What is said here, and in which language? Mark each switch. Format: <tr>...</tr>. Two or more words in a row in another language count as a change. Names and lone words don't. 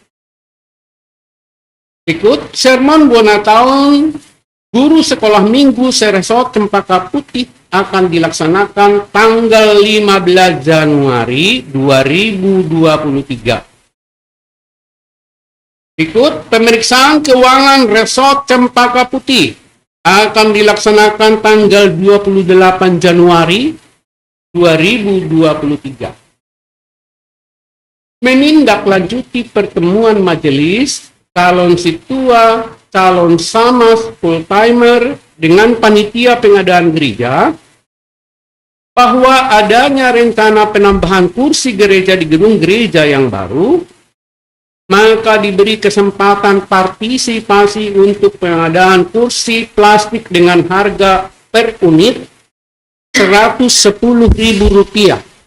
<id>Ikut sermon buana tahun Guru Sekolah Minggu Seresot Cempaka Putih akan dilaksanakan tanggal 15 Januari 2023. Ikut pemeriksaan keuangan Resort Cempaka Putih akan dilaksanakan tanggal 28 Januari 2023. Menindaklanjuti pertemuan majelis calon situa, calon samas, full-timer dengan panitia pengadaan gereja bahwa adanya rencana penambahan kursi gereja di gedung gereja yang baru, maka diberi kesempatan partisipasi untuk pengadaan kursi plastik dengan harga per unit Rp110.000.</id>